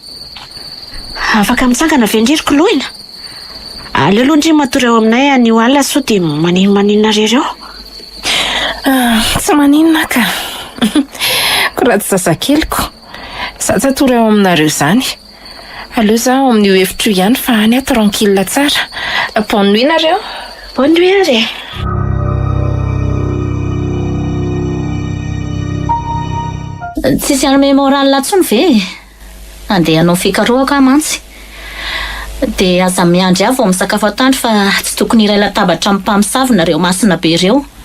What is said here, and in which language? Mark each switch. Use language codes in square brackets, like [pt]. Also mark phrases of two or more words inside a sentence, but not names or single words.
[mg] Afaka mitsangana vendririko lohina. Aleo aloha ndry matory eo aminay anio alina sao dia maninona rereo. Tsy maninona ka. Ko raha tsy zazakeliko. Za tsy atory eo aminareo izany. Aleo zaho amin'io efitra io ihany fa any tranquille tsara. [fr] Bonne nuit nareo. Bonne nuit are. [mg] Tsisy [fr] arme moral [mg] latsony ve? Andeha hanao fikarohaka mantsy. Dia aza miandry avy vao misakafo atandro fa tsy tokony iray latabatra amin'ny mpamosavy nareo masina be ireo.